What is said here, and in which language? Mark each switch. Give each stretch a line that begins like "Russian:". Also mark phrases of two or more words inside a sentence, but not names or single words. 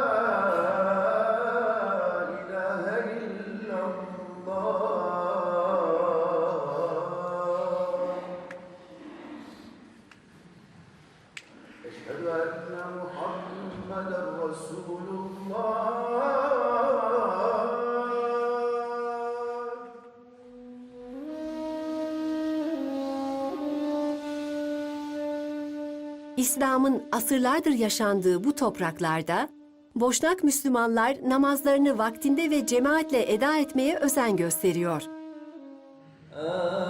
Arabic: إله إلا الله أشهد أن محمدا رسول الله
Turkish: İslam'ın asırlardır yaşandığı bu topraklarda, Boşnak Müslümanlar namazlarını vaktinde ve cemaatle eda etmeye özen gösteriyor.